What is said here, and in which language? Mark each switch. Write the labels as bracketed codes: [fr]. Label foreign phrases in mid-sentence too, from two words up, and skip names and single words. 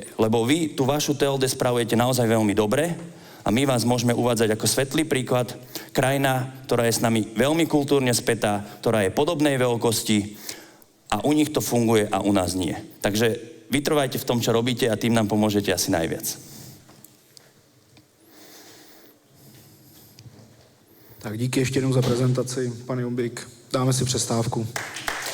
[sk] Lebo vy tú vašu TLD spravujete naozaj veľmi dobre, a my vás môžeme uvádzať ako svetlý príklad. Krajina, ktorá je s nami veľmi kultúrne spätá, ktorá je podobnej veľkosti a u nich to funguje a u nás nie. Takže vytrvajte v tom, čo robíte a tým nám pomôžete asi najviac. [cs] Tak díky ještě jednou za prezentaci, pane Jumbík. Dáme si přestávku.